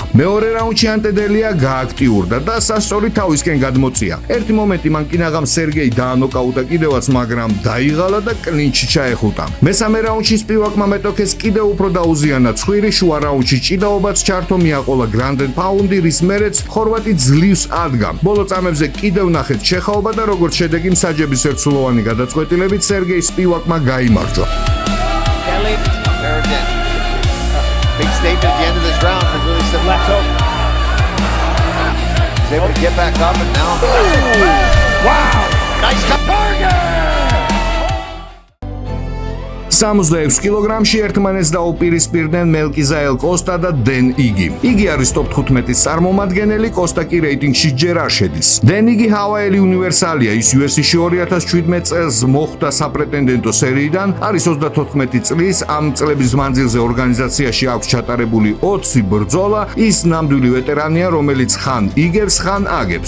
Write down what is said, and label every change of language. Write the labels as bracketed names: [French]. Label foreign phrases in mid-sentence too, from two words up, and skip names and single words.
[Georgian] მეორე რაუნდში ანტედელია გააქტიურდა და სასწორი თავისკენ გადმოწია. ერთი მომენტი მან კინაღამ სერგეი დაანოკაუტა კიდევაც, მაგრამ დაიღალა და კლინჩი ჩაეხუტა. მესამე რაუნდში სპივაკმა მეტოქეს კიდევ უფრო დაუზიანა ცხვირი, შუა რაუნდში ჭიდაობაც ჩართო, მიაყოლა [English] ground and pound-ი, [Georgian] რის მერეც ხორვატი ძლივს ადგა. ბოლო წამებზე კიდევ ნახეთ ჩეხაობა და როგორც შედეგი მსაჯების ერთსულოვანი გადაწყვეტილებით სერგეი სპივაკმა გაიმარჯვა. [English] Kelly, there again. Big statement at the end of this round for really some left hook. He's able to get back up and now. Wow! Nice cut. Target! [Georgian] 66 კილოგრამში ერთმანეთს დაუპირისპირდნენ მელკიზაელ კოსტა და დენ იგი. იგი არის top 15-ის წარმომადგენელი, კოსტა კი რეიტინგში ჯერ არ შედის. დენ იგი ჰავაიელი უნივერსალია, ის UFC-ში 2017 წელს მოხვდა საპრეტენდენტო სერიიდან, არის 34 წლის, ამ წლების მანძილზე ორგანიზაციაში აქვს ჩატარებული 20 ბრძოლა, ის ნამდვილი ვეტერანია, რომელიც ხან იგებს, ხან აგებს.